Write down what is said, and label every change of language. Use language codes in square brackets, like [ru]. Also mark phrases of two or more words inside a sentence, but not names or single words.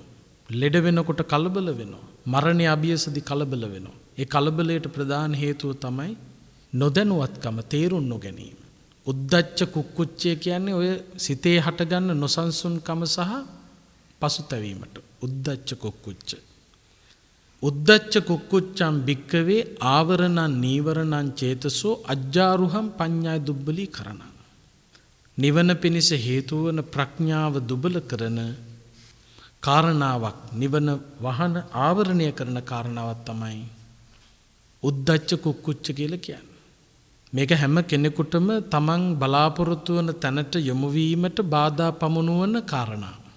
[si] ලෙඩ වෙනකොට කලබල වෙනවා. මරණය අභියසදී කලබල වෙනවා. ඒ කලබලයට ප්‍රධාන හේතුව තමයි නොදැනුවත්කම, තේරුම් නොගැනීම. [pi] උද්දච්ච කුක්කුච්චය [si] කියන්නේ ඔය සිතේ හටගන්න නොසන්සුන්කම සහ පසුතැවීමට. [pi] උද්දච්ච කුක්කුච්ච. උද්දච්ච කුක්කුච්චම් භික්කවේ ආවරණං නීවරණං චේතසෝ අජ්ජාරුහම් පඤ්ඤාය දුබ්බලී කරණං. [si] නිවන පිණිස හේතු වන ප්‍රඥාව දුබල කරන කාරණාවක්, නිවන වහන ආවරණය කරන කාරණාවක් තමයි [pi] උද්දච්ච කුක්කුච්ච [si] කියලා කියන්නේ. මේක හැම කෙනෙකුටම තමන් බලාපොරොත්තු වන තැනට යොමු වීමට බාධා පමුණුවන කාරණා.